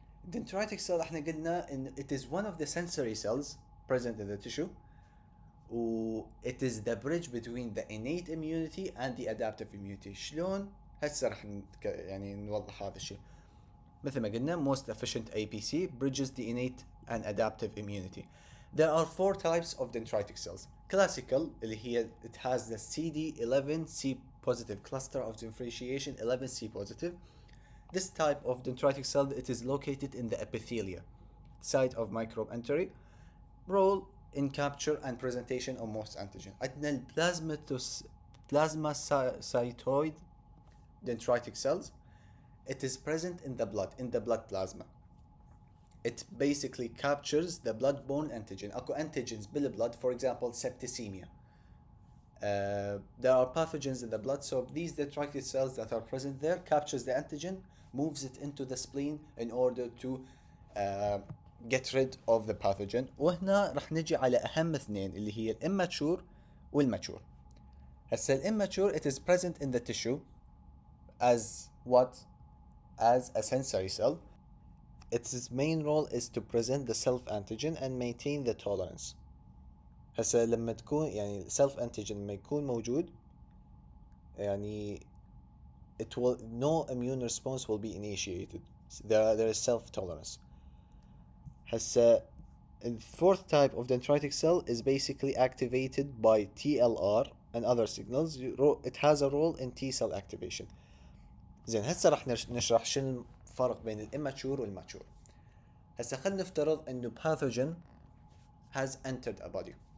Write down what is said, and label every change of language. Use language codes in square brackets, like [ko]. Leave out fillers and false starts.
[en] Dendritic cell [ar] احنا قلنا ان [en] it is one of the sensory cells present in the tissue it is the bridge between the innate immunity and the adaptive immunity. [ar] شلون؟ هسه راح يعني نوضح هذا الشيء. مثل ما قلنا [en] most efficient APC bridges the innate and adaptive immunity. There are 4 types of dendritic cells. Classical [ar] اللي هي [en] it has the CD11C positive cluster of differentiation 11C positive. This type of dendritic cell it is located in the epithelia, site of microbe entry, role in capture and presentation of most antigen. [ar] عندنا plasmacytoid dendritic cells. [en] It is present in the blood plasma. It basically captures the blood-borne antigen. Ako antigens بالبلد, for example, septicemia. There are pathogens in the blood, so these dendritic cells that are present there captures the antigen, moves it into the spleen in order to get rid of the pathogen. [ar] وهنا راح نجي على أهم اثنين اللي هي الاماتشور والماتشور. هسه الاماتشور [en] it is present in the tissue as what? As a sensory cell. Its main role is to present the self-antigen and maintain the tolerance. [ar] هسه لما تكون يعني self-antigen لما يكون موجود يعني [en] it will no immune response will be initiated. There is self tolerance. [ar] هسه [en] the fourth type of dendritic cell is basically activated by TLR and other signals. It has a role in T cell activation. [ar] زين هسه راح نشرح شنو الفرق بين الاماتشور والماتشور. هسه خلينا نفترض انه [en] pathogen has entered a body.